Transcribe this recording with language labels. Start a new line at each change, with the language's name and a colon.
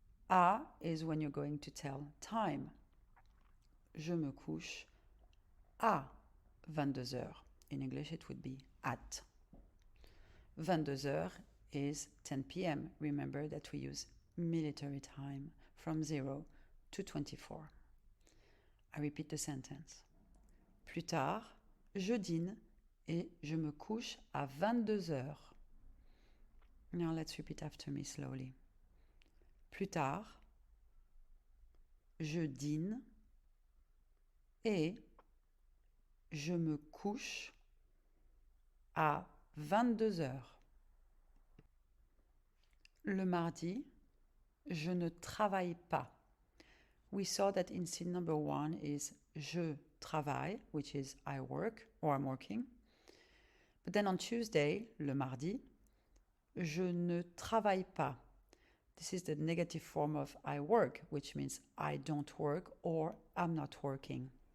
English: À is when you're going to tell time.
French: Je me couche à 22 heures.
English: In English it would be at. 22 heures is 10 p.m. Remember that we use military time from 0 to 24. I repeat the sentence.
French: Plus tard, je dîne et je me couche à 22 heures.
English: Now let's repeat after me slowly.
French: Plus tard, je dîne et je me couche à 22 heures. Le mardi, je ne travaille pas.
English: We saw that in scene number 1 is
French: je travaille,
English: which is I work or I'm working. But then on Tuesday,
French: le mardi, je ne travaille pas.
English: This is the negative form of I work, which means I don't work or I'm not working.